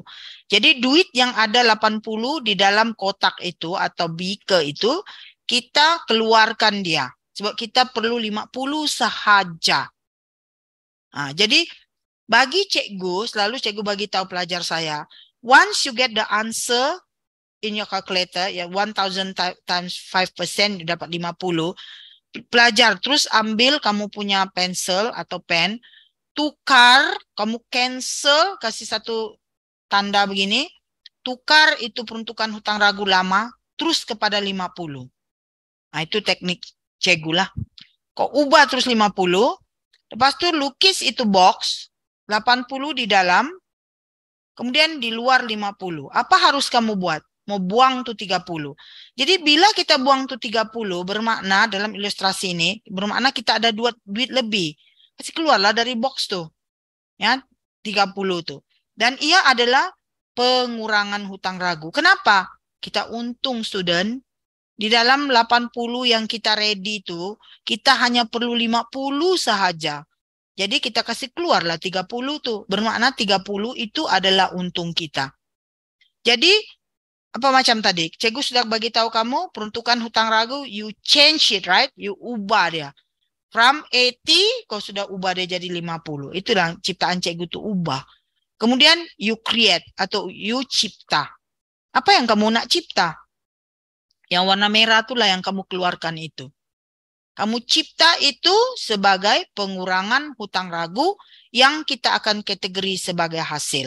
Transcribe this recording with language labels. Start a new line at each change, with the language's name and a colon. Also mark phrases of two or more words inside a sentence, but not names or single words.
Malay: Jadi duit yang ada 80 di dalam kotak itu atau beaker itu, kita keluarkan dia. Sebab kita perlu 50 sahaja. Jadi bagi cikgu, selalu cikgu bagi tahu pelajar saya,
English: once you get the answer in your calculator, ya 1000 times 5% dapat 50.
Malay: Pelajar terus ambil kamu punya pensel atau pen, tukar, kamu cancel, kasih satu tanda begini, tukar itu peruntukan hutang ragu lama, terus kepada 50. Itu teknik cikgu lah. Kau ubah terus 50, lepas tu lukis itu box, 80 di dalam, kemudian di luar 50. Apa harus kamu buat? Mau buang tuh 30. Jadi bila kita buang tuh 30, bermakna dalam ilustrasi ini, bermakna kita ada duit lebih. Kasih keluarlah dari box tuh. Ya, 30 tuh. Dan ia adalah pengurangan hutang ragu. Kenapa? Kita untung, student. Di dalam 80 yang kita ready itu, kita hanya perlu 50 sahaja. Jadi kita kasih keluarlah 30 tuh. Bermakna 30 itu adalah untung kita. Jadi, apa macam tadi? Cikgu sudah bagi tahu kamu, peruntukan hutang ragu,
English: you change it, right?
Malay: You ubah dia. From 80, kau sudah ubah dia jadi 50. Itulah ciptaan cikgu itu ubah. Kemudian,
English: you create
Malay: atau you cipta. Apa yang kamu nak cipta? Yang warna merah itulah yang kamu keluarkan itu. Kamu cipta itu sebagai pengurangan hutang ragu yang kita akan kategori sebagai hasil.